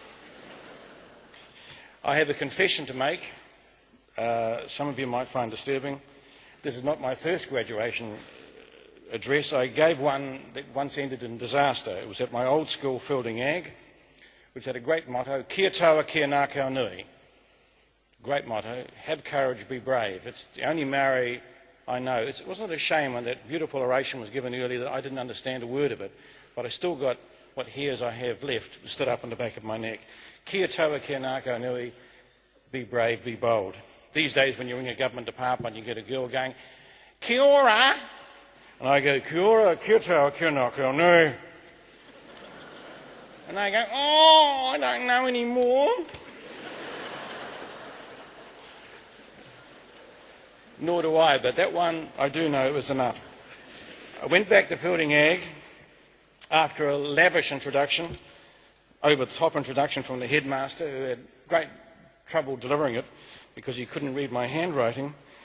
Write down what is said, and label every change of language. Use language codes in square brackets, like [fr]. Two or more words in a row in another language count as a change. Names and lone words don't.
[en] I have a confession to make. Some of you might find disturbing. This is not my first graduation address. I gave one that once ended in disaster. It was at my old school, Fielding Ag, which had a great motto, [mi] Kia taua, kia ngākau nui. [en] Great motto, have courage, be brave. It's the only Maori I know. It wasn't a shame when that beautiful oration was given earlier that I didn't understand a word of it, but I still got what hairs I have left stood up on the back of my neck. [mi] Kia taua, kia ngākau nui, [en] be brave, be bold. These days when you're in a government department, you get a girl going, [mi] kia ora, [en] and I go, [mi] kia ora, kia taua, kia ngākau nui. [en] And they go, oh, I don't know anymore. Nor do I, but that one I do know was enough. I went back to Fielding Ag after a lavish introduction, over-the-top introduction from the headmaster, who had great trouble delivering it because he couldn't read my handwriting.